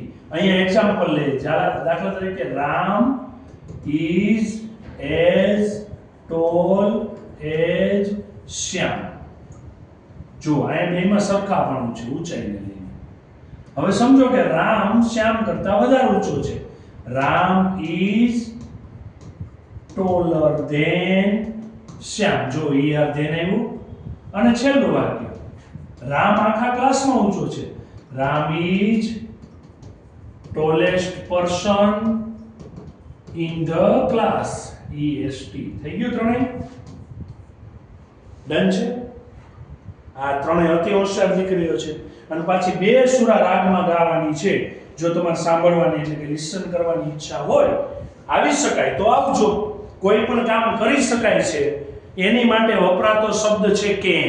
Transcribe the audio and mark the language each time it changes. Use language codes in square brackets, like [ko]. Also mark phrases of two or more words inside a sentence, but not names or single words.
[gu] અહીંયા એક્ઝામ્પલ લે, દાખલા તરીકે [en] Ram is as tall as Shyam. [gu] જો આ બેમાં સરખાપણું છે ઊંચાઈને લઈને. હવે સમજો કે રામ શ્યામ કરતા વધારે ઊંચો છે. [en] Ram is taller than શ્યામ. [gu] જો [en] er then [gu] આવ્યું. અને છેલ્લું વાક્ય, રામ આખા ક્લાસમાં ઊંચો છે. [en] Ram is tallest person in the class. EST. [gu] થઈ ગયું ત્રણેય? ડન છે? આ ત્રણેય અતિ હોશિયાર દીકરીઓ છે અને પાછી બે સુરા રાગમાં ગાવાની છે. જો તમારે સાંભળવાની એટલે કે લિસન કરવાની ઈચ્છા હોય, આવી શકાય તો આવજો. કોઈ પણ કામ કરી શકાય છે એની માટે વપરાતો શબ્દ છે કેન.